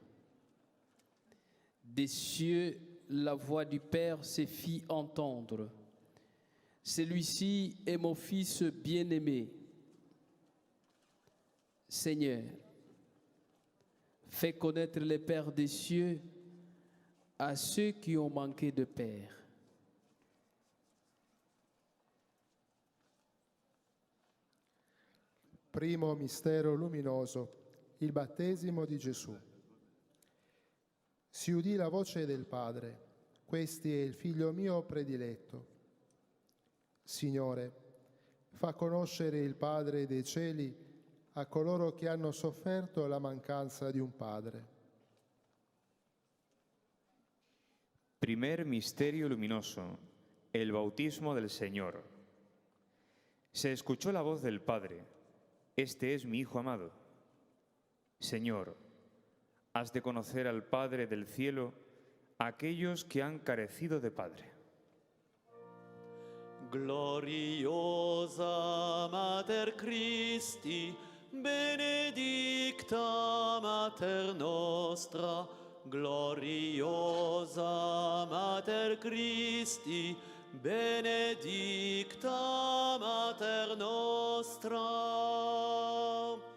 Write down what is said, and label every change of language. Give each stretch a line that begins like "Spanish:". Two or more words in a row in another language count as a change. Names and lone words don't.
French: Des cieux, la voix du Père se fit entendre. Celui-ci est mon Fils bien-aimé. Seigneur, fais connaître les Pères des cieux à ceux qui ont manqué de Père.
Italian: Primo mistero luminoso, il battesimo di Gesù. Si udì la voce del Padre, questi è il Figlio mio prediletto. Signore, fa conoscere il Padre dei cieli a coloro che hanno sofferto la mancanza di un Padre.
Spanish: Primer misterio luminoso, el bautismo del Señor. Se escuchó la voz del Padre, este es mi Hijo amado. Señor, has de conocer al Padre del cielo a aquellos que han carecido de Padre.
Latin: Gloriosa Mater Christi, benedicta Mater nostra, gloriosa Mater Christi, benedicta Mater nostra.